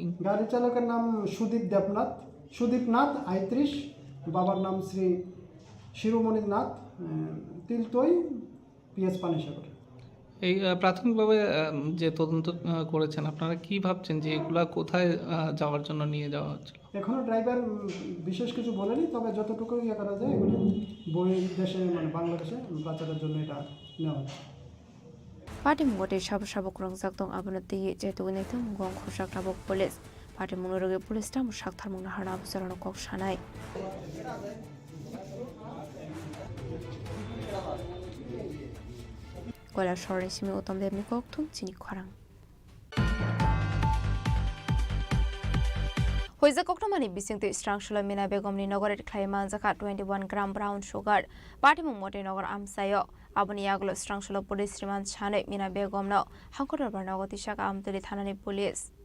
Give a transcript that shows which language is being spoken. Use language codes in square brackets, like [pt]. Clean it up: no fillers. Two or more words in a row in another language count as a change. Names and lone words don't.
[bn] গাড়ি চালকের নাম সুদীপ নাথ ৩৮ বাবার নাম শ্রী শিরোমণি নাথ তিলতই পিএস পানিসাগর এই প্রাথমিকভাবে যে তদন্ত করেছেন আপনারা কি ভাবছেন যে এগুলা কোথায় যাওয়ার জন্য নিয়ে যাওয়া হচ্ছে এখনো ড্রাইভার বিশেষ কিছু বলেনি তবে যতটুকু ইয়ে করা যায় এগুলো বহির্দেশে মানে বাংলাদেশে পাচারের জন্য এটা নেওয়া হচ্ছে [trp] Party Mungote Shabu Krongsak Dong Abonati Jetunetum Gong Khoshak Tabok [en] Police Party [trp] Munoroge Police Tam Shakthar Munahana Sarano Kok Shanai Kailashor Simi Utom Debni Koktum Chini Khorang Hoiza Koktomani Bising to Strangshula Mina Begomni Nogoret Klaiman Zaka 21 gram [en] brown sugar [trp] Party Mungote Nogor Amsayo Aboni Yaglo Strangshula [en] Police Remand [trp] Chane Mina Begomno Hankor Barnagoti Shaka Amtuli Thanani Police